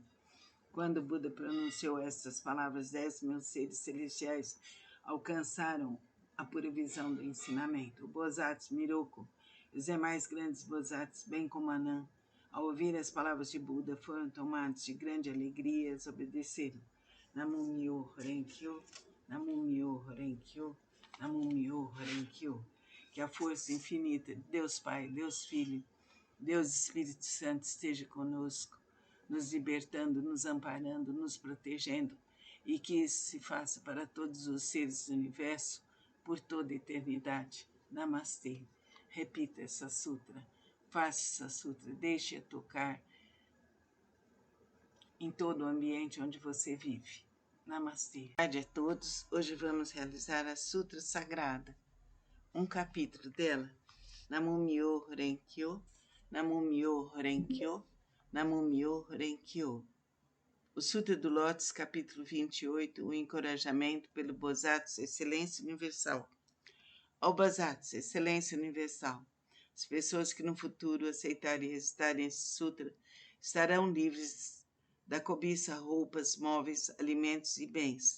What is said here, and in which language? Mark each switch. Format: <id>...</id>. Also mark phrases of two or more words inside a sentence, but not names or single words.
<pt>Quando Buda pronunciou estas palavras, 10.000 seres celestiais alcançaram a pura visão do ensinamento. O Bodhisattva Miroku e os demais grandes Bodhisattvas, bem como Anã, ao ouvir as palavras de Buda, foram tomados de grande alegria e eles obedeceram.</pt> <ja>南無妙法蓮華経、南無妙法蓮華経、南無妙法蓮華経.</ja> <pt>Que a força infinita de Deus Pai, Deus Filho, Deus Espírito Santo esteja conosco, nos libertando, nos amparando, nos protegendo, e que isso se faça para todos os seres do universo por toda a eternidade. Namastê. Repita essa sutra, faça essa sutra, deixe-a tocar em todo o ambiente onde você vive. Namastê. Boa tarde a todos. Hoje vamos realizar a Sutra Sagrada. Um capítulo dela.</pt> <ja>南無妙法蓮華経、南無妙法蓮華経、南無妙法蓮華経.</ja> <pt>O Sutra do Lótus, capítulo 28, o encorajamento pelo Bodhisattva, Excelência Universal. Ó Bodhisattva, Excelência Universal, as pessoas que no futuro aceitarem e recitarem esse sutra estarão livres da cobiça, roupas, móveis, alimentos e bens.</pt>